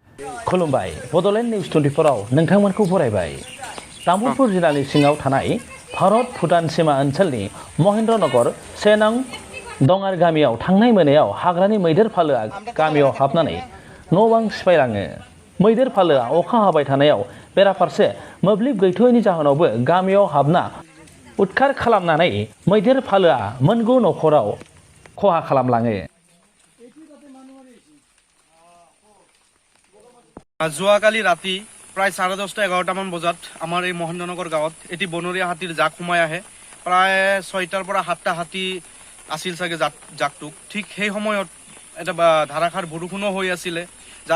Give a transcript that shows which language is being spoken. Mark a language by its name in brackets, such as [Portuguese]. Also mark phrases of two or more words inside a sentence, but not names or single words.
[Bodo] खुलुमबाय बड'लेण्ड निउज 24 आव नोंथांमोनखौ बरायबाय तामुलपुर जिल्लानि सिङाव थानाय भारत भुटान सीमा ओनसोलनि महेन्द्रनगर 1 नं दङार गामियाव थांनाय मोनायाव हाग्रानि मैदेर फालोआ गामियाव हाबनानै न' बां सिफायलाङो मैदेर फालोआ अखा हाबाय थानायाव बेराफारसे मोब्लिब गैथ'यैनि जाहोनावबो गामियाव हाबना उदखार खालामनानै मैदेर फालोआ मोनगु नखराव खहा खालामलाङो [Assamese] যোৱাকালি ৰাতি প্ৰায় 10:30-11টামান বজাত আমাৰ এই মহেন্দ্ৰনগৰ গাঁৱত এটি বনৰীয়া হাতীৰ জাক সোমাই আহে প্ৰায় 6টাৰ পৰা 7টা হাতী আছিল চাগে জাকটোক ঠিক সেই সময়ত এটা ধাৰাসাৰ বৰষুণো হৈ আছিল যাৰ